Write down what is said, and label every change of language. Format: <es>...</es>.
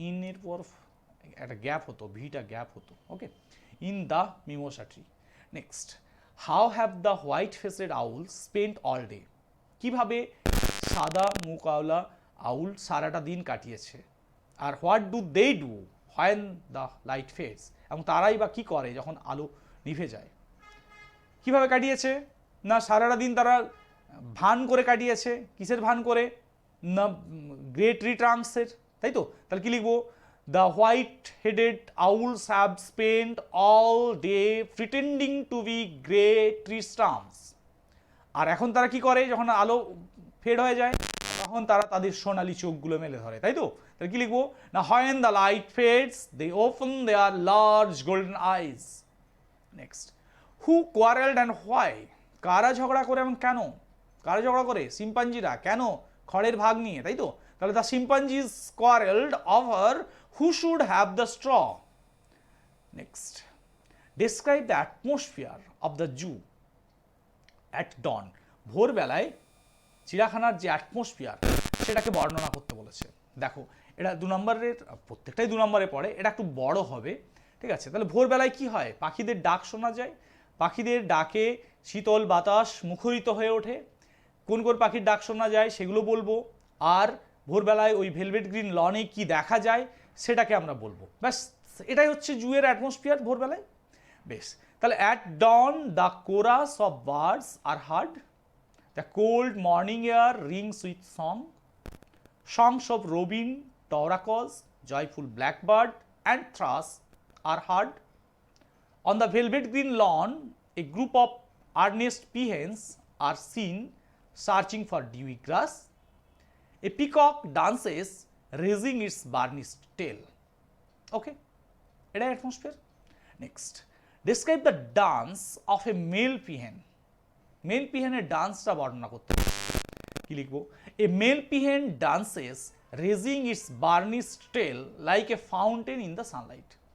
<bn>in এর পর একটা গ্যাপ হতো, ভিটা গ্যাপ হতো, ওকে,</bn> <en>in the mimosa tree. Next, how have the white faced owls spent all day?</en> <bn>কিভাবে সাদা মুখওয়ালা আউল সারাটা দিন কাটিয়েছে?</bn> <en>আর what do they do when the light fades?</en> <bn>এবং তারাই বা কি করে যখন আলো নিভে যায়? কিভাবে কাটিয়েছে? না সারাটা দিন তারা ভান করে কাটিয়েছে। কিসের ভান করে? না গ্রে ট্রি ট্রাঙ্কসের, তাই তো? তাহলে কি লিখবো?</bn> <en>The white headed owls have spend all day pretending to be grey tree stumps.</en> <bn>আর এখন তারা কি করে যখন আলো ফেড হয়ে যায়? তখন তারা তাদের সোনালি চোখগুলো মেলে ধরে, তাই তো? তাহলে কি লিখবো?</bn> <en>না when the light fades they open their large golden eyes. Next, who quarreled and why?</en> <bn>কারা ঝগড়া করে এবং কেন? কারা ঝগড়া করে? শিম্পাঞ্জিরা। কেন? খড়ের ভাগ নিয়ে, তাই তো?</bn> <en>তাহলে the chimpanzees quarreled over who should have the straw. Next, describe the atmosphere of the zoo at dawn.</en> <bn>ভোরবেলায় চিড়িয়াখানার যে অ্যাটমসফিয়ার সেটাকে বর্ণনা করতে বলেছে। দেখো এটা 2 নম্বরের, প্রত্যেকটাই 2 নম্বরে পড়ে, এটা একটু বড় হবে, ঠিক আছে। তাহলে ভোরবেলায় কি হয়, পাখিদের ডাক শোনা যায়, পাখিদের ডাকে শীতল বাতাস মুখরিত হয়ে ওঠে। কোন কোন পাখির ডাক শোনা যায় সেগুলো বলবো, আর ভোরবেলায় ওই ভেলভেট গ্রিন লনে কি দেখা যায় সেটাকে আমরা বলবো। ব্যাস, এটাই হচ্ছে জুয়ের অ্যাটমসফিয়ার ভোরবেলায়।</bn> <en>বেশ, তাহলে at dawn the chorus of birds আর heard, the cold morning air rings with song, songs of robin, toracos, joyful blackbird and thrush are heard. On the velvet green lawn, a group of earnest peahens are seen searching for dewy grass. A peacock dances, raising its burnished tail. Okay, এটা atmosphere. Next, describe the dance of a male peahen. Male peahen</en> <bn>এর ডান্সটা বর্ণনা করতে হবে। কি লিখবো,</bn> <en>A male peahen dances raising its burnished tail like a fountain in the sunlight.</en>